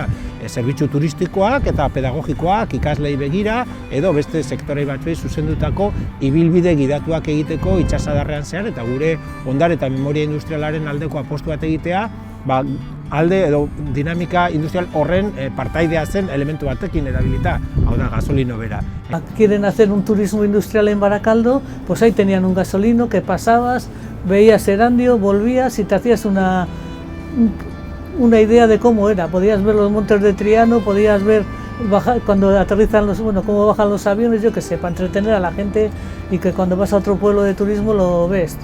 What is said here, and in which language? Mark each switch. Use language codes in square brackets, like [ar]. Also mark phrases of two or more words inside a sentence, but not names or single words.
[eu] Zerbitzu turistikoak eta pedagogikoak ikaslei begira edo beste sektorei batzuei zuzendutako ibilbide gidatuak egiteko itsasadarrean zehar eta gure ondare eta memoria industrialaren aldeko apostu bat egitea alde edo dinamika industrial horren partaidea zen elementu batekin erabilita, hau da gasolino bera. [es] Quieren hacer un turismo industrial en Baracaldo, pues ahí tenían un gasolino que pasabas, veías Erandio, volvías y te hacías una idea de cómo era. Podías ver los montes de Triano, podías ver cuando aterrizan cómo bajan los aviones, yo qué sé, para entretener a la gente y que cuando vas a otro pueblo de turismo lo ves.